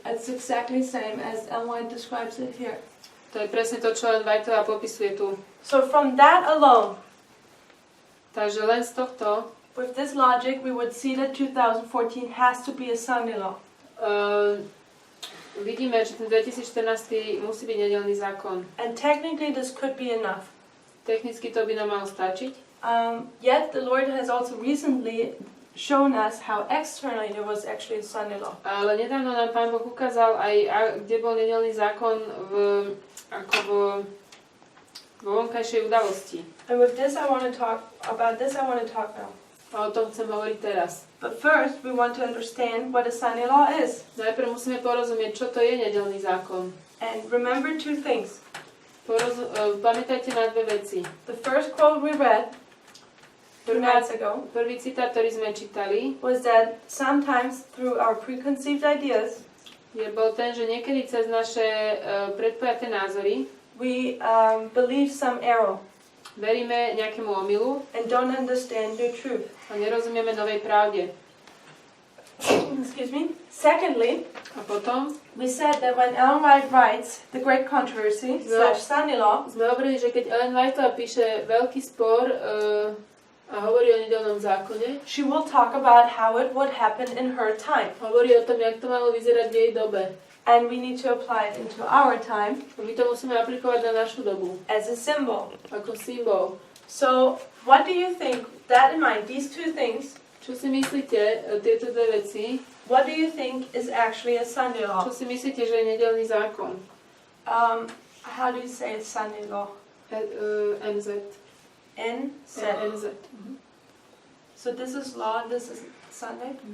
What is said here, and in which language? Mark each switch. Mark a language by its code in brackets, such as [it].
[en] It's exactly the same as Ellen White describes it here. [sk] To je presne to, čo Ellen Whiteová popisuje tu. [en] So from that alone, [sk] takže len z tohto, [en] with this logic, we would see that 2014 has to be a Sunday law. [sk] Vidíme, že ten 2014 musí byť nedeľný zákon. [en] And technically this could be enough. [sk] Technicky to by nám malo stačiť. [en] Yet the Lord has also recently shown us how externally there was actually a Sunday law. [sk] Ale nedávno nám Pán Boh ukázal aj, kde bol nedeľný zákon vo vonkajšej udalosti. [en] And with this I want to talk now. [sk] A o tom chcem hovoriť teraz. [en] But first we want to understand what a Sunday law is. [sk] Najprv musíme porozumieť, čo to je nedeľný zákon. [en] And remember two things. [sk] Pamätajte na dve veci. [en] The first quote we read 2 nights ago, [sk] prvý citát, ktorý sme čítali, [en] was that sometimes through our preconceived ideas, [sk] bol ten, že niekedy cez naše predpojaté názory [en] we believe some error. [sk] Veríme nejakému omylu [en] and don't understand the truth. [sk] A nerozumieme novej pravde. [en] Excuse me. Secondly, [sk] a potom [en] we said that when Ellen White writes The Great Controversy / Sunday Law, [sk] sme hovorili, že keď Ellen Whiteová píše veľký spor a hovorí o nedeľnom zákone, [en] she will talk about how it would happen in her time. [sk] Hovorí o tom, jak to malo vyzerať v jej dobe. [en] And we need to apply it into our time. [sk] My to musíme aplikovať na našu dobu. [en] As a symbol. [sk] Ako symbol. [en] So, what do you think, that in mind, these two things, [sk] čo si myslíte, tieto dve veci, [en] what do you think is actually a Sunday law? [sk] Čo si myslíte, že je nedeľný zákon? [en] How do you say Sunday law? [sk] NZ. NZ. NZ. [en] So this is law and this is Sunday?